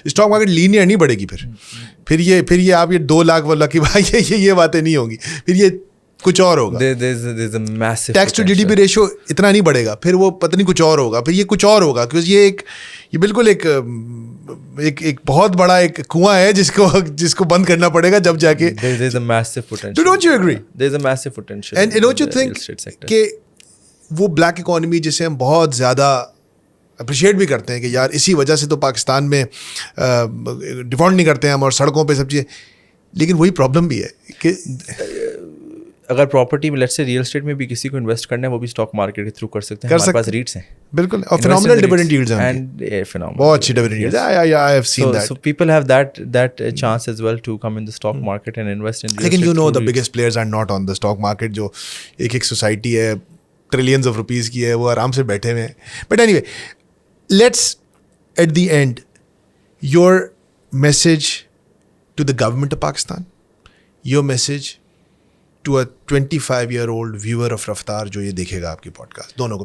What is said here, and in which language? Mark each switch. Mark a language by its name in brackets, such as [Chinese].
[Urdu] Stock market linear نہیں بڑھے گی. پھر یہ آپ یہ 2 لاکھ والا کہ بھائی یہ باتیں نہیں ہوں گی, پھر یہ کچھ اور ہوگا. ٹیکس ٹو GDP ریشو اتنا نہیں بڑھے گا, پھر وہ پتہ نہیں کچھ اور ہوگا, پھر یہ کچھ اور ہوگا, کیونکہ یہ بالکل ایک بہت بڑا ایک کنواں ہے جس کو بند کرنا پڑے گا جب جا کے. [English] There's a massive potential. Don't you agree? There's a massive potential. [Urdu] And don't you think کہ وہ بلیک اکانومی جسے ہم بہت زیادہ اپریشیٹ بھی کرتے ہیں کہ یار اسی وجہ سے تو پاکستان میں ڈیفالٹ نہیں کرتے ہیں ہم, اور سڑکوں پہ سب چیزیں, لیکن وہی پرابلم بھی ہے کہ اگر پراپرٹی میں لیٹ سے ریئل اسٹیٹ میں بھی کسی کو انویسٹ کرنا ہے وہ بھی اسٹاک مارکیٹ کے تھرو کر سکتے ہیں. ہمارے پاس ریٹس ہیں بالکل, اور فینومینل ڈیویڈنڈ ییلڈز ہیں, بہت اچھی dividend yields. [English] I have seen that. So people have that chance as well to come in the stock market and invest in real estate. لیکن you know the biggest players are not on the stock market. [Urdu] جو ایک society ہے trillions of rupees کی ہے, وہ آرام سے بیٹھے ہوئے ہیں. [English] but anyway, let's at the end your message to the government of Pakistan, your message to a 25-year-old viewer of Raftaar [Urdu] جو یہ دیکھے گا آپ کی پوڈ کاسٹ, دونوں کو.